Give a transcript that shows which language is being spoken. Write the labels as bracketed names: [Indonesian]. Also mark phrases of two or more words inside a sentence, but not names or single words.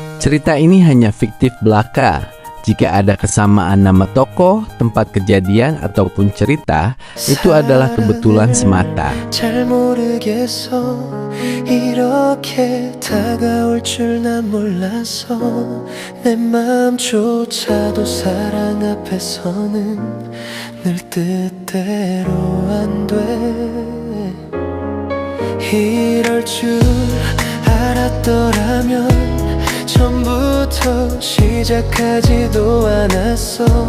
[Indonesian] Cerita ini hanya fiktif belaka. Jika ada kesamaan nama tokoh, tempat kejadian, ataupun cerita, itu adalah kebetulan semata. [Korean] 잘 모르겠어 이렇게 다가올 줄 난 몰랐어 내 맘조차도 사랑 앞에서는 늘 뜻대로 안 돼 이럴 줄 알았더라면 처음부터 시작하지도 않았어